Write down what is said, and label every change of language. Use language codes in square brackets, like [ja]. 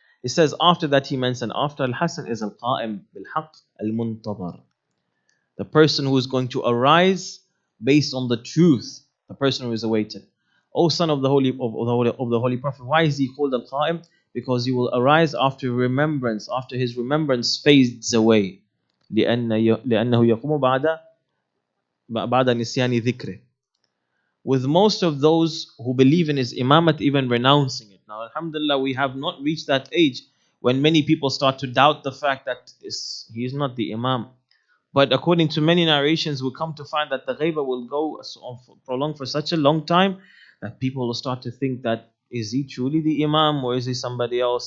[en] It says after that he mentioned, after Al-Hasan is Al-Qa'im bil-Haq al-Muntadar. The person who is going to arise based on the truth, the person who is awaited. O son of the Holy Prophet, why is he called Al-Qa'im? Because he will arise after remembrance, after his remembrance fades away. [ar] لأنه يقوم بعد نسيان ذكره. [en] With most of those who believe in his imamat even renouncing it. Now alhamdulillah, we have not reached that age when many people start to doubt the fact that he is not the imam. But according to many narrations, we'll come to find that the ghaiba will go prolong for such a long time that people will start to think that, is he truly the imam or is he somebody else?